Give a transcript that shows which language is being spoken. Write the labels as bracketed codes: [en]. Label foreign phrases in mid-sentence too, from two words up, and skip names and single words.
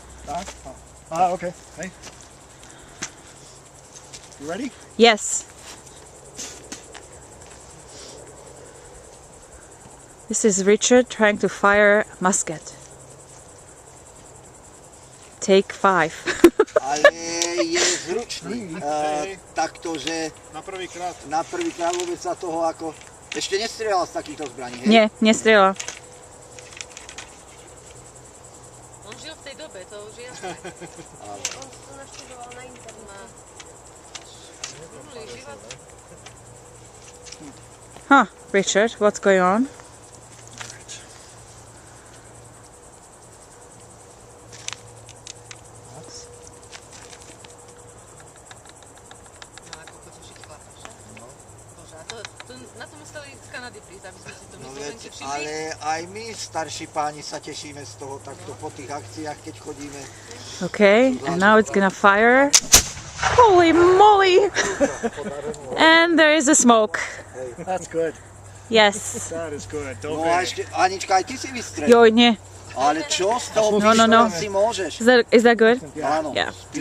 [sk] Tak? [en] Okay. Hey. You ready? Yes. This is Richard trying to fire a musket. Take 5. [sk] Ale je zručný. Takto, že na prvýkrát vôbec sa toho ako... Ešte nestrieľal z takýchto zbraní, hej? Nie, nestrieľa. On žil v tej dobe, to už je jasné. On to naštudoval na internet. [en] Huh, Richard, what's going on? [sk] No ako potiešiť chlapa, že? Bože, a to na to museli z Kanady prísť, aby sme si to my No Slovenci veď, všimli. ale aj my, starší páni, sa tešíme z toho takto po tých akciách, keď chodíme. [en] Okay, and now it's gonna fire. Holy moly! And there is a smoke. That's good. Yes. That is good. [sk] No Dobre. a ešte, Anička, aj ty si vystrelil. Joj, nie. Ale čo z toho No, no, no. pištola si môžeš? [en] Is that good? [sk] Áno. [en] Yeah.